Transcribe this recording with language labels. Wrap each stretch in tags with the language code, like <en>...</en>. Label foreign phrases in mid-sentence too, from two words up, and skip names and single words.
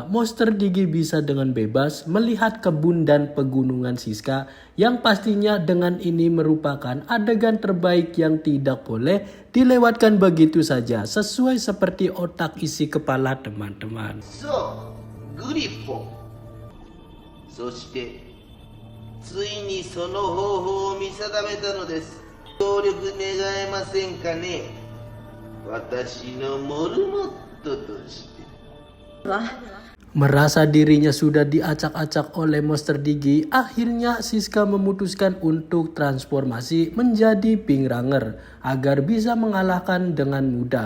<id>monster Digi bisa dengan bebas melihat kebun dan pegunungan Siska yang pastinya dengan ini merupakan adegan terbaik yang tidak boleh dilewatkan begitu saja sesuai seperti otak isi kepala teman-teman. So, Grifo.</id> <ja>そしてついにその方法を見定めたのです。協力願えませんかね。私のモルモットとして。</ja> <id>Merasa dirinya sudah diacak-acak oleh monster Digi, akhirnya Siska memutuskan untuk transformasi menjadi Pingranger agar bisa mengalahkan dengan mudah.</id>